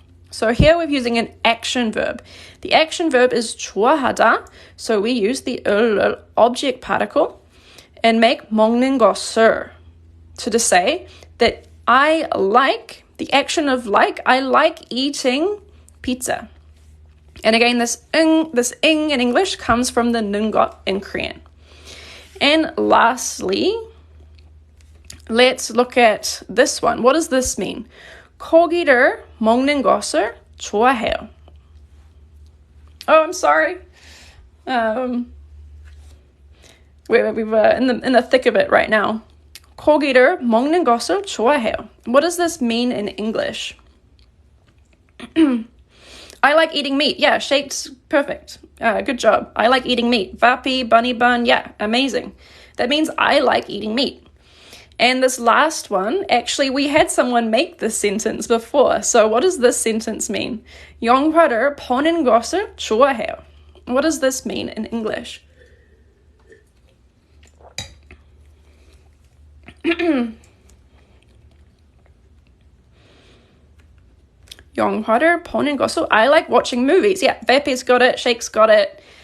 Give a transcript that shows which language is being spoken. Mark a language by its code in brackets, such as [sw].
[en] So here we're using an action verb. The action verb is 좋아하다, so we use the object particle and make 먹는 것을 to just say that I like, the action of like, I like eating pizza. And again, this ing in English comes from the nungot in Korean. And lastly, let's look at this one. What does this mean? [ko] 고기를 먹는 것을 좋아해요. [en] Oh, I'm sorry. We're in the thick of it right now. [ko] 고기를 먹는 것을 좋아해요. [en] What does this mean in English? I like eating meat. Yeah, shapes, perfect. Good job. I like eating meat. Vapi, bunny bun, yeah, amazing. That means I like eating meat. And this last one, actually, we had someone make this sentence before. So what does this sentence mean? [ko] 영화를 보는 것을 좋아해요. [en] What does this mean in English? [ko] 영화를 보는 것을, [en] I like watching movies. Yeah, Vapi's got it, Shake's got it.